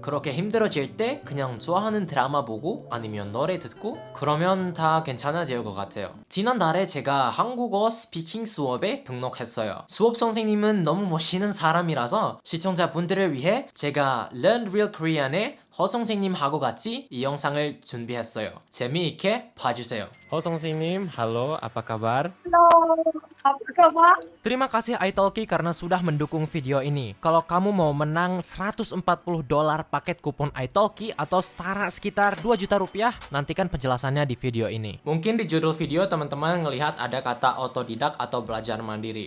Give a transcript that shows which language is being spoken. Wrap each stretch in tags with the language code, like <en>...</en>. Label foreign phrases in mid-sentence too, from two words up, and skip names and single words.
<ko>그렇게 힘들어질 때 그냥 좋아하는 드라마 보고 아니면 노래 듣고 그러면 다 괜찮아질 것 같아요. 지난달에 제가 한국어 스피킹 수업에 등록했어요. 수업 선생님은 너무 멋있는 사람이라서 시청자분들을 위해 제가 Learn Real Korean의 허 선생님하고 같이 이 영상을 준비했어요. 재미있게 봐주세요. 허 선생님,</ko> <id>halo, apa kabar? Halo, apa kabar? Terima kasih italki karena sudah mendukung video ini. Kalau kamu mau menang $140 paket kupon italki atau setara sekitar 2 juta rupiah, nantikan penjelasannya di video ini. Mungkin di judul video teman-teman ngelihat ada kata otodidak atau belajar mandiri.</id>